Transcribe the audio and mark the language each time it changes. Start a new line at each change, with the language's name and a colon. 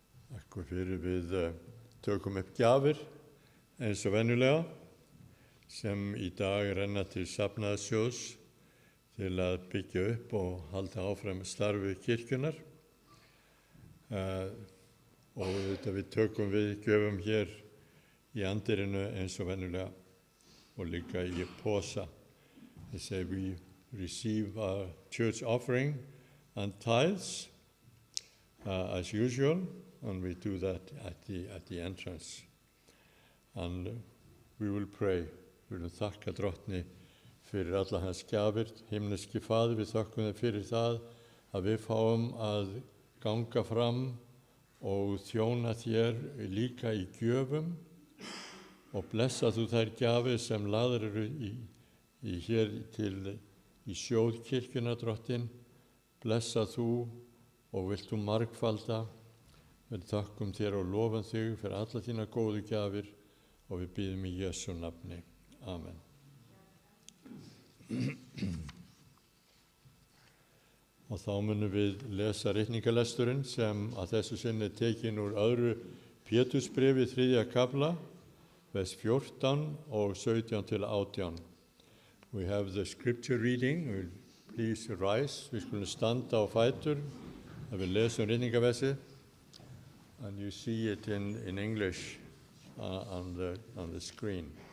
Icelandic: Takk fyrir við tökum upp gjafir eins og venjulega sem í dag renna til safnaðarsjóðs til að byggja upp og halda áfram starfi kirkjunnar. Og við tökum við gjöfum hér í andirinu eins og venjulega og líka í posa.
English: They say we receive our church offering and tithes as usual, and we do that at the entrance. And we will pray.
Icelandic: Við viljum þakka Drottni fyrir alla hans gjafir. Himneski Faðir, við þökkum þér fyrir það að við fáum að ganga fram og þjóna þér líka í gjöfum og blessa þú þær gjafir sem lagðar eru hér í sjóð kirkjunnar, Drottin. Blessa þú og vilt þú margfalda. Við þakkum þér og lofum þig fyrir alla þína góðu gjafir og við biðjum í Jesú nafni. Amen. Og þá munum við lesa ritningalesturinn sem að þessu sinni tekin úr öðru Pétursbréfi 3. kafla, vers 14 og 17 til 18.
English: We have the scripture reading. Please rise.
Icelandic: Við skulum standa á fætur að við lesum ritningaversi.
English: And you see it in English on the screen.